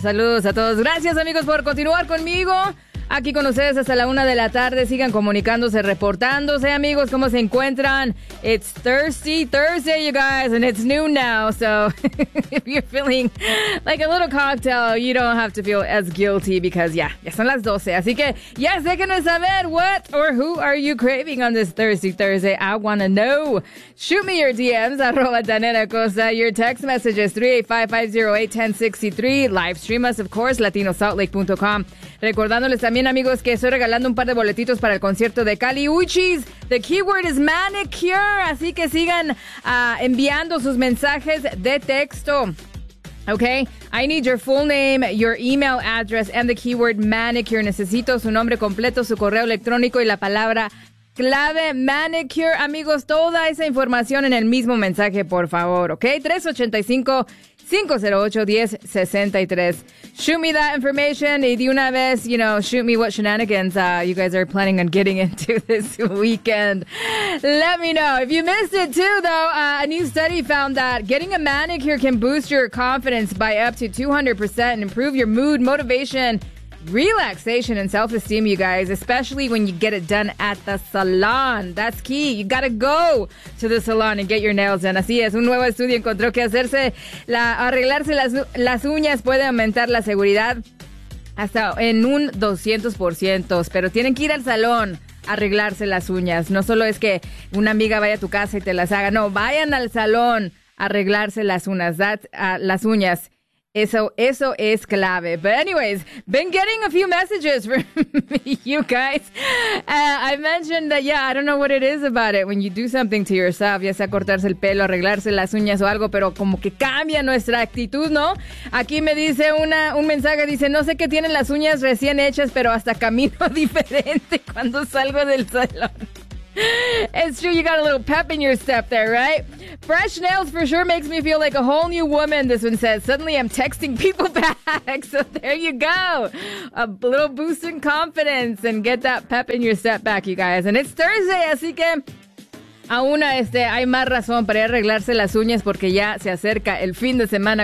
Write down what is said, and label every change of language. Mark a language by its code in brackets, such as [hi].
[es] Saludos a todos, gracias amigos por continuar conmigo, aquí con ustedes hasta la una de la tarde. Sigan comunicándose, reportándose, amigos, ¿cómo se encuentran? [en] It's thirsty Thursday, you guys, and it's noon now, so if you're feeling like a little cocktail, you don't have to feel as guilty because, yeah, [es] ya son las 12. Así que, [en] yes, [es] déjenme saber [en] what or who are you craving on this thirsty Thursday. I want to know. Shoot me your DMs, arroba Daniela Costa, your text messages, 385-508-1063. Live stream us, of course, latinosaltlake.com. [es] Recordándoles también, bien, amigos, que estoy regalando un par de boletitos para el concierto de Cali Uchis. [en] The keyword is manicure, [es] así que sigan enviando sus mensajes de texto. [en] Okay, I need your full name, your email address, and the keyword manicure. [es] Necesito su nombre completo, su correo electrónico y la palabra clave manicure. Amigos, toda esa información en el mismo mensaje, por favor, okay? 385-508-1063. [en] Shoot me that information [es] y de una vez, [en] you know, shoot me what shenanigans you guys are planning on getting into this weekend. Let me know. If you missed it too, though, a new study found that getting a manicure can boost your confidence by up to 200% and improve your mood, motivation, relaxation, and self-esteem, you guys, especially when you get it done at the salon. That's key. You gotta go to the salon and get your nails done. [es] Así es. Un nuevo estudio encontró que hacerse arreglarse las uñas puede aumentar la seguridad hasta en un 200%. Pero tienen que ir al salón a arreglarse las uñas. No solo es que una amiga vaya a tu casa y te las haga. No, vayan al salón a arreglarse las uñas. Eso es clave. [en] But anyways, been getting a few messages from you guys. I mentioned that, yeah, I don't know what it is about it. When you do something to yourself, [es] ya sea cortarse el pelo, arreglarse las uñas o algo, pero como que cambia nuestra actitud, ¿no? Aquí me dice un mensaje, dice, no sé qué tienen las uñas recién hechas, pero hasta camino diferente cuando salgo del salón. [en] It's true, you got a little pep in your step there, right? Fresh nails for sure makes me feel like a whole new woman, this one says. Suddenly I'm texting people back, so there you go. A little boost in confidence and get that pep in your step back, you guys. And it's Thursday, [es] así que aún hay más razón para arreglarse las uñas porque ya se acerca el fin de semana.